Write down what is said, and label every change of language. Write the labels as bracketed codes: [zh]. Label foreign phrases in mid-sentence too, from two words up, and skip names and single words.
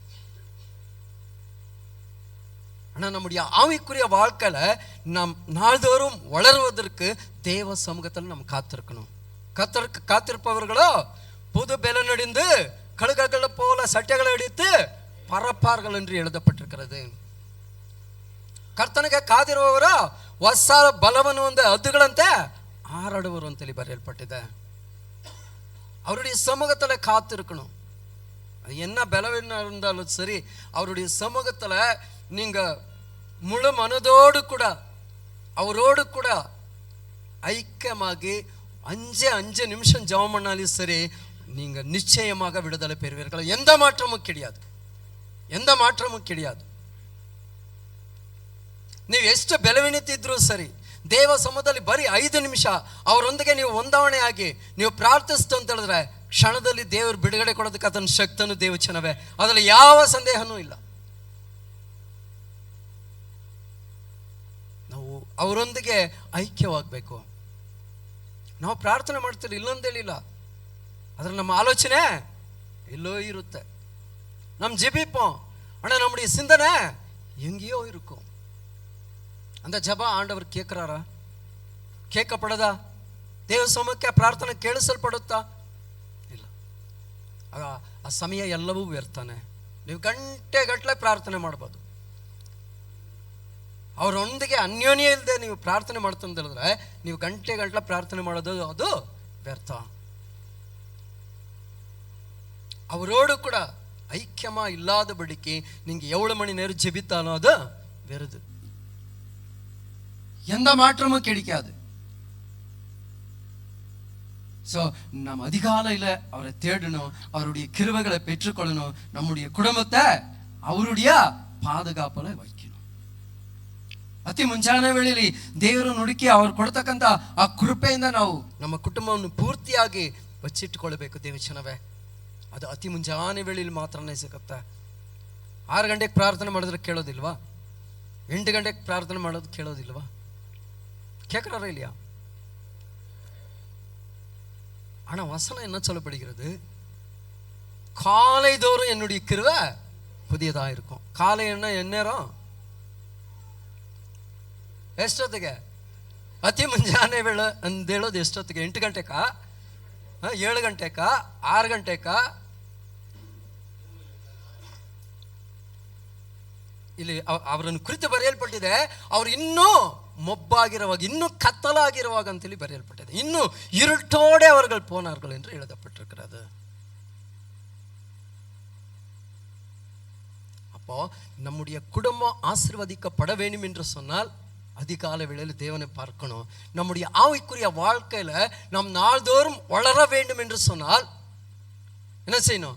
[ta] ஆனால் நம்முடைய ஆவிக்குரிய வாழ்க்கையில நாம் நாள்தோறும் வளருவதற்கு தேவ சமூகத்தில் நம்ம காத்திருக்கணும். காத்திருப்பவர்களோ புது பெலனடிந்து கழுகுகளை போல சட்டைகளை அடித்து பறப்பார்கள் என்று எழுதப்பட்டிருக்கிறது. [kn] ಕರ್ತನಿಗೆ ಕಾದಿರುವವರು ಹೊಸ ಬಲವನ್ನು ಒಂದು ಹದ್ದುಗಳಂತೆ ಹಾರಾಡುವರು ಅಂತೇಳಿ ಬರೆಯಲ್ಪಟ್ಟಿದೆ. [ta] அவருடைய சமூகத்துல காத்திருக்கணும். என்ன பலவீனம் இருந்தாலும் சரி, அவருடைய சமூகத்துல நீங்க முழு மனதோடு கூட அவரோடு கூட ஐக்கியமாகி 5 நிமிஷம் ஜெபம் பண்ணாலும் சரி, நீங்க நிச்சயமாக விடுதலை பெறுவீர்கள். எந்த மாற்றமும் கிடையாது, எந்த மாற்றமும் கிடையாது. [kn] ನೀವು ಎಷ್ಟು ಬೆಳವಣಿತಿದ್ರೂ ಸರಿ, ದೇವ ಸಮೂಹದಲ್ಲಿ ಬರೀ 5 ನಿಮಿಷ ಅವರೊಂದಿಗೆ ನೀವು ಹೊಂದಾವಣೆ ಆಗಿ ನೀವು ಪ್ರಾರ್ಥಿಸ್ತು ಅಂತ ಹೇಳಿದ್ರೆ ಕ್ಷಣದಲ್ಲಿ ದೇವರು ಬಿಡುಗಡೆ ಕೊಡೋದಕ್ಕೆ ಅದನ್ನ ಶಕ್ತನು ದೇವಚನವೇ, ಅದರಲ್ಲಿ ಯಾವ ಸಂದೇಹನೂ ಇಲ್ಲ. ನಾವು ಅವರೊಂದಿಗೆ ಐಕ್ಯವಾಗಬೇಕು. ನಾವು ಪ್ರಾರ್ಥನೆ ಮಾಡ್ತೀವಿ ಇಲ್ಲೊಂದೇಳಿಲ್ಲ, ಅದ್ರಲ್ಲಿ ನಮ್ಮ ಆಲೋಚನೆ ಎಲ್ಲೋ ಇರುತ್ತೆ, [ta] நம்ம ஜெபிப்போம் ஆனா நம்முடைய சிந்தனை எங்கேயோ இருக்கும். அந்த ஜெபம் ஆண்டவர் கேட்கிறாரா? கேட்கப்படதா? [kn] ದೇವ ಸಮೂಹಕ್ಕೆ ಪ್ರಾರ್ಥನೆ ಕೇಳಿಸಲ್ಪಡುತ್ತಾ? ಇಲ್ಲ. ಆ ಸಮಯ ಎಲ್ಲವೂ ವ್ಯರ್ಥನೆ. ನೀವು ಗಂಟೆಗಟ್ಟಲೆ ಪ್ರಾರ್ಥನೆ ಮಾಡ್ಬೋದು, ಅವರೊಂದಿಗೆ ಅನ್ಯೋನ್ಯ ಇಲ್ಲದೆ ನೀವು ಪ್ರಾರ್ಥನೆ ಮಾಡ್ತಂತ ಹೇಳಿದ್ರೆ ನೀವು ಗಂಟೆಗಟ್ಟಲೆ ಪ್ರಾರ್ಥನೆ ಮಾಡೋದು ಅದು ವ್ಯರ್ಥ. அவரோடு கூட ஐக்கியமா இல்லாதபடிக்கு நீங்க எவ்வளவு மணி நேரம் ஜெபித்தாலும் அது வெறுது, எந்த மாற்றமும் கிடைக்காது. ஸோ நம்ம அதிகாலையில் அவரை தேடணும், அவருடைய கிருபைகளை பெற்றுக்கொள்ளணும், நம்முடைய குடும்பத்தை அவருடைய ಪಾದಗಾಪಲೆ வைக்கணும். ಅತಿ ಮುಂಜಾನೆ ವೇಳೆಯಲ್ಲಿ ದೇವರು ನುಡುಕಿ ಅವ್ರು ಕೊಡ್ತಕ್ಕಂಥ ಆ ಕೃಪೆಯಿಂದ ನಾವು ನಮ್ಮ ಕುಟುಂಬವನ್ನು ಪೂರ್ತಿಯಾಗಿ ಬಚ್ಚಿಟ್ಟುಕೊಳ್ಬೇಕು ದೇವಚನವೇ. ಅದು ಅತಿ ಮುಂಜಾನೆ ವೇಳೆಯಲ್ಲಿ ಮಾತ್ರನೇ ಸಿಗುತ್ತೆ. 6 ಗಂಟೆಗೆ ಪ್ರಾರ್ಥನೆ ಮಾಡಿದ್ರೆ ಕೇಳೋದಿಲ್ವಾ? 8 ಗಂಟೆಗೆ ಪ್ರಾರ್ಥನೆ ಮಾಡೋದು ಕೇಳೋದಿಲ್ವಾ? [ta] கேட்குறாரா இல்லையா? ஆனால் வசனம் என்ன சொல்லப்படுகிறது? காலை தோறும் என்னுடைய கிருபை புதியதாக இருக்கும். காலை எந்நேரம்? [kn] ಎಷ್ಟೊತ್ತಿಗೆ? ಅತಿ ಮುಂಜಾನೆ ವೇಳೆ ಅಂತ ಹೇಳೋದು ಎಷ್ಟೊತ್ತಿಗೆ? 8 ಗಂಟೆಗಾ, 7 ಗಂಟೆಗಾ, 6 ಗಂಟೆಗಾ? ಇಲ್ಲಿ ಅವರನ್ನು ಕುರಿತು ಬರೆಯಲ್ಪಟ್ಟಿದೆ, ಅವ್ರು ಇನ್ನೂ ಮೊಬ್ಬಾಗಿರುವಾಗ, ಇನ್ನೂ ಕತ್ತಲಾಗಿರುವಾಗ ಅಂತೇಳಿ ಬರೆಯಲ್ಪಟ್ಟಿದೆ. [ta] ಇನ್ನೂ இருட்டோടെ அவர்கள் போனார்கள் என்று எழுதப்பட்டிருக்கிறது. அப்போ நம்முடைய குடும்பம் ஆசீர்வதிக்கப்பட வேண்டும் என்று சொன்னால் அதிகாலை வேளையில் தேவனை பார்க்கணும். நம்முடைய ஆவிக்குரிய வாழ்க்கையில நாம் நாள்தோறும் வளர வேண்டும் என்று சொன்னால் என்ன செய்யணும்?